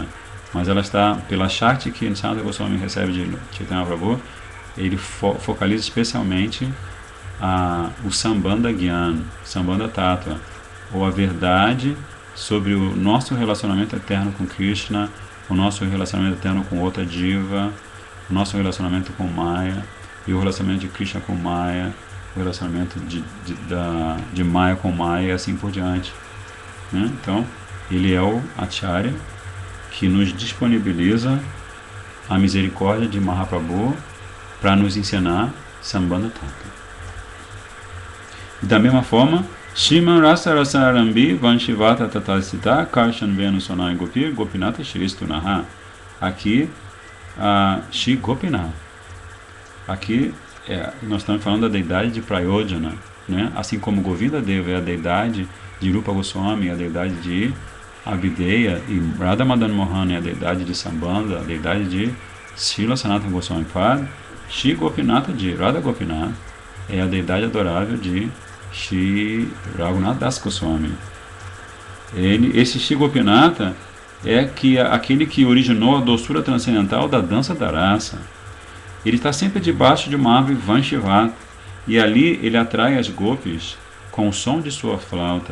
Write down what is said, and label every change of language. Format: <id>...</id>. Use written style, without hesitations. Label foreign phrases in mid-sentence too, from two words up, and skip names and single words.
<pt>mas ela está, pela Shakti que Sanatana Goswami recebe de Chaitanya Prabhu, ele focaliza especialmente o</pt> <sa>Sambandha Gyan, Sambandha Tattva,</sa> <pt>ou a verdade sobre o nosso relacionamento eterno com Krishna, o nosso relacionamento eterno com outra diva, o nosso relacionamento com Maya, e o relacionamento de Krishna com Maya, o relacionamento de Maya com Maya e assim por diante. Né? Então, ele é o Acharya que nos disponibiliza a misericórdia de Mahaprabhu para nos ensinar</pt> <sa>Sambandha Tattva.</sa> <pt>E da mesma forma,</pt> <sa>Shriman Rasa Rasa Arambi Vanshivata Tatasita Karshan Venu Sonai Gopir Gopinata Shristunaha.</sa> <pt>Aqui, Shri Gopinath. Aqui nós estamos falando da deidade de Prayojana, né? Assim como Govinda Deva é a deidade de Rupa Goswami, a deidade de Abhideya, e Radha Madan Mohan é a deidade de Sambandha, a deidade de Srila Sanatana Goswami Pad. Shri Gopinatha de Radha Gopinath é a deidade adorável de Shri Raghunath Das Goswami. Esse Shri Gopinatha é aquele que originou a doçura transcendental da dança da raça. Ele está sempre debaixo de uma árvore Vanshivata, e ali ele atrai as gopis com o som de sua flauta.</pt>